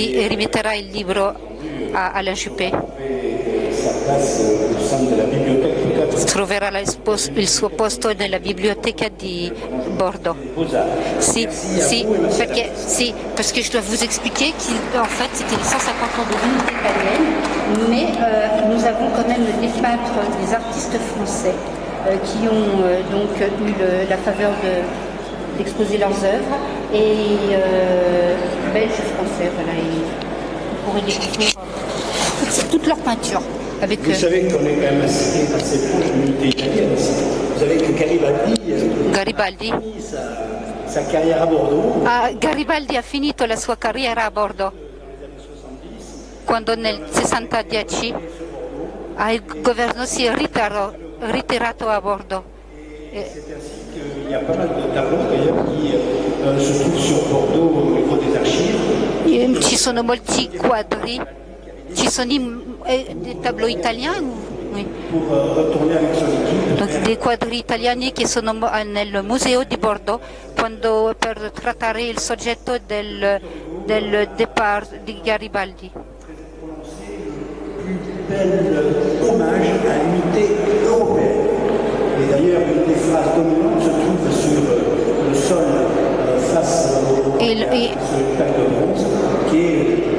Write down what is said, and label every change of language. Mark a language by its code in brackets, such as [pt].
[it] Rimetterà il libro a Alain Juppé. [fr] Sa place au sein [it] della biblioteca. Troverà il suo posto nella biblioteca di Bordeaux. [fr] Si, parce que je dois vous expliquer qu'en fait c'était les 150 ans de l'unité italienne, mais nous avons quand même des peintres, des artistes français qui ont donc eu la faveur d'exposer leurs œuvres et belges français, voilà, et vous pourrez découvrir toutes leurs peintures. Vous savez qu'on est quand même assez proche de l'unité italienne aussi. Vous savez que Garibaldi a fini sa carrière à Bordeaux. [it] Garibaldi ha finito la sua carriera a Bordeaux quando nel 60-10 il governo si è ritirato a Bordeaux. [fr] C'est ainsi qu'il y a pas mal de tableaux d'ailleurs qui se trouvent sur Bordeaux au niveau des archives. [it] Ci sono molti quadri, ci sono dei tableaux italiani. Oui. Donc, dei quadri italiani che sono nel museo di Bordeaux per trattare il soggetto del départ di Garibaldi. [fr] Bel hommage à l'unité européenne. Et d'ailleurs, une des phrases dominantes se trouve sur le sol face au spectacle de bronze, qui est